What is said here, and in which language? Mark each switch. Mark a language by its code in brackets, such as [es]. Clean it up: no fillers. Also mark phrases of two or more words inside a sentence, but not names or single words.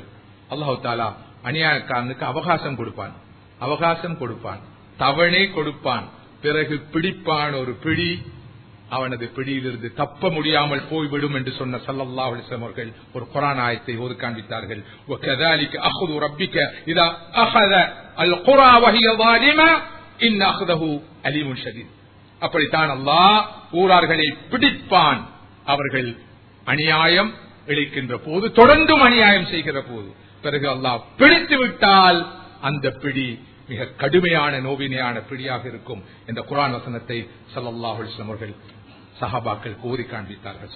[ar] الله تعالى [ta] அநியாயக்காரனுக்கு அவகாசம் கொடுப்பான், தவணை கொடுப்பான், பிறகு பிடிப்பான் ஒரு பிடி, அவனது பிடியிலிருந்து தப்ப முடியாமல் போய்விடும் என்று சொன்ன [ar] صلى الله عليه وسلم [ta] அவர்கள் ஒரு குர்ஆன் ஆயத்தை ஓதி காண்பித்தார்கள். [ar] வகذلك اخذ ربك اذا اخذ القرى وهي ظالمه ان اخذه اليم شديد. [ta] அப்படித்தான் அல்லாஹ் ஊரார்களை பிடிப்பான், அவர்கள் அநியாயம் இழைக்கின்ற போது, தொடர்ந்தும் அநியாயம் செய்கிற போது. பிறகு அல்லாஹ் பிடித்து விட்டால் அந்த பிடி மிக கடுமையான நோவினையான பிடியாக இருக்கும். இந்த குர்ஆன் வசனத்தை [ar] صلى الله عليه وسلم [ta] அவர்கள் சஹாபாக்கள் கோரி காண்பித்தார்கள்.